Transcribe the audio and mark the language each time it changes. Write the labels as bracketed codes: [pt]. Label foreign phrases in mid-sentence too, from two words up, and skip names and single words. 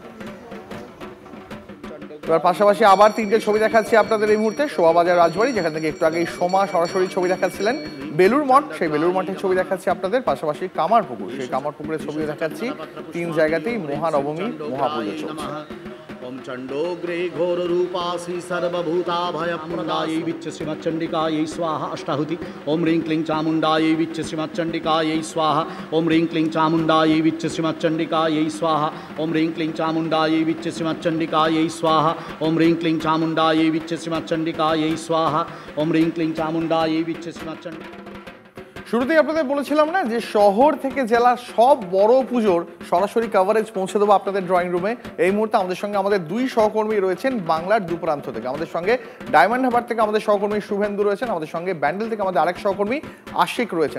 [bn] এবার পাশাপাশি আবার তিনটে ছবি দেখাচ্ছি আপনাদের এই মুহূর্তে। শোভাবাজার রাজবাড়ি, যেখান থেকে একটু আগেই সোমা সরাসরি ছবি দেখাচ্ছিলেন। বেলুর মঠ, সেই বেলুর মঠের ছবি দেখাচ্ছি আপনাদের। পাশাপাশি কামারপুকুর, সেই কামারপুকুরের ছবিও দেখাচ্ছি। তিন জায়গাতেই মহানবমী মহাপুজো চলছে। [sa] ओम चंडोग्रे घोर रूपासी सर्वभूताभयप्रदायै विच्च श्रीमच्चंडिकायै स्वाहा अष्टाहुति। ओम ह्रीं क्लीं चामुंडायै विच्च श्रीमच्चंडिकायै स्वाहा। ओम ह्रीं क्लीं चामुंडायै विच्च श्रीमच्चंडिकायै स्वाहा। ओम ह्रीं क्लीं चामुंडायै विच्च श्रीमच्चंडिकायै स्वाहा। ओम ह्रीं क्लीं चामुंडायै विच्च श्रीमच्चंडिकायै स्वाहा। ओम ह्रीं क्लीं चामुंडायै विच्च श्रीमच्चंडिकायै। [bn] শুরুতেই আপনাদের বলেছিলাম না যে শহর থেকে জেলার সব বড় পুজোর সরাসরি কভারেজ পৌঁছে দেবো আপনাদের ড্রয়িং রুমে। এই মুহূর্তে আমাদের সঙ্গে আমাদের দুই সহকর্মী রয়েছেন বাংলার দুপ্রান্ত থেকে। আমাদের সঙ্গে ডায়মন্ড হারবার থেকে আমাদের সহকর্মী শুভেন্দু রয়েছেন, আমাদের সঙ্গে ব্যান্ডেল থেকে আমাদের আরেক সহকর্মী আশিক রয়েছেন।